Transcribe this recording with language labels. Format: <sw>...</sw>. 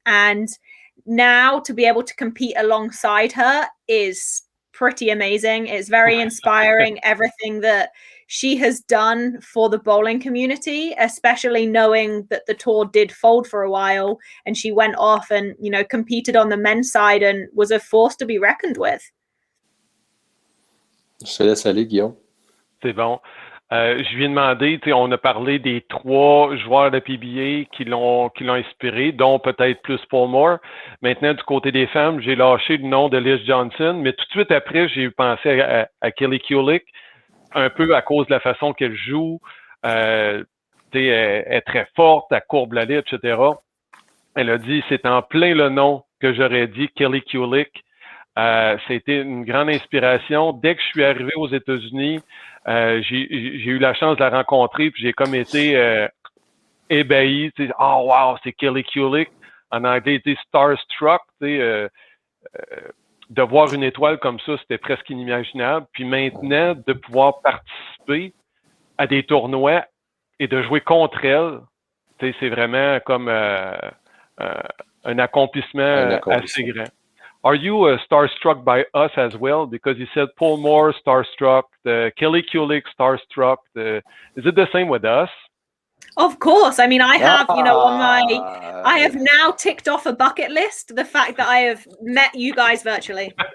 <en>And now to be able to compete alongside her is pretty amazing. It's very inspiring, everything that she has done for the bowling community, especially knowing that the tour did fold for a while and she went off and, you know, competed on the men's side and was a force to be reckoned with.</en> <fr>Je te laisse aller, Guillaume. C'est bon. Je lui ai demandé, on a parlé des 3 joueurs de PBA qui l'ont inspiré, dont peut-être plus Paul Moore. Maintenant, du côté des femmes, j'ai lâché le nom de Liz Johnson, mais tout de suite après, j'ai pensé à Kelly Kulick, un peu à cause de la façon qu'elle joue. Elle est très forte, elle courbe la ligne, etc. Elle a dit, c'est en plein le nom que j'aurais dit, Kelly Kulick. C'était une grande inspiration. Dès que je suis arrivé aux États-Unis, j'ai eu la chance de la rencontrer, puis j'ai comme été ébahi. Oh wow, c'est Kelly Kulick. En anglais, starstruck. De voir une étoile comme ça, c'était presque inimaginable. Puis maintenant, de pouvoir participer à des tournois et de jouer contre elle, c'est vraiment comme un accomplissement assez grand.</fr> <en>Are you starstruck by us as well? Because you said Paul Moore starstruck, Kelly Kulick starstruck. Is it the same with us? Of course. I mean, I have, you know, I have now ticked off a bucket list the fact that I have met you guys virtually.</en>